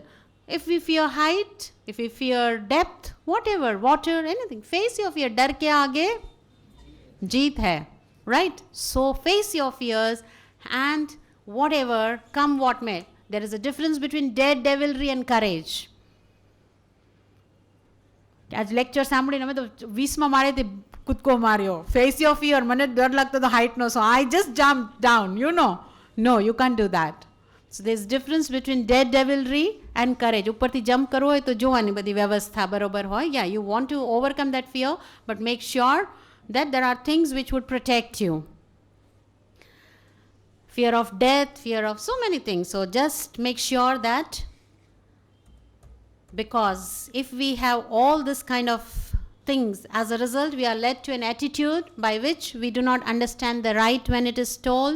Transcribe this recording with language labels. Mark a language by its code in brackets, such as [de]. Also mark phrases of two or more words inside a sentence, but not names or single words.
[en] If we fear height, if we fear depth, whatever, water, anything, face your fear. [hi] डर के आगे जीत है, right? [en] So face your fears and whatever, come what may. There is a difference between daredevilry and courage. [gu] આજ લેક્ચર સાંભળીને અમે તો 20માં માળેથી કૂદકો માર્યો. [en] face your fear. [gu] મને ડર લાગતો હતો હાઇટનો. [en] so I just jump down, you know. no, you can't do that. So there's difference between daredevilry and courage. [gu] ઉપરથી જમ્પ કરવો હોય તો જોવાની બધી વ્યવસ્થા બરોબર હોય. [en] Yeah, you want to overcome that fear, but make sure that there are things which would protect you. Fear of death, fear of so many things. So just make sure that, because if we have all this kind of things, as a result we are led to an attitude by which we do not understand the right when it is told.